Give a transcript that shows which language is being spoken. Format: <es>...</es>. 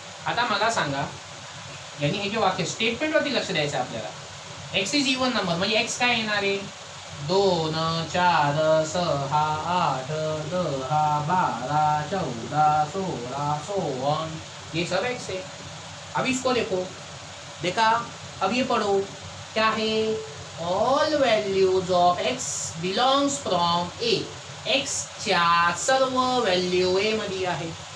<mr>आता मला सांगा, यांनी हे जे वाक्य स्टेटमेंट वरती लक्ष द्यायचं आपल्याला.</mr> <en>X is even number</en> <mr>म्हणजे एक्स काय येणार आहे, 2, 4, 6, 8, 10, 12, 14, 16, 16,</mr> <hi>ये सब एक्स है. अब इसको देखा, अब ये पढ़ो क्या है,</hi> <en>All values of X belongs from A.</en> <mr>एक्सच्या सर्व व्हॅल्यू ए मध्ये आहे.</mr>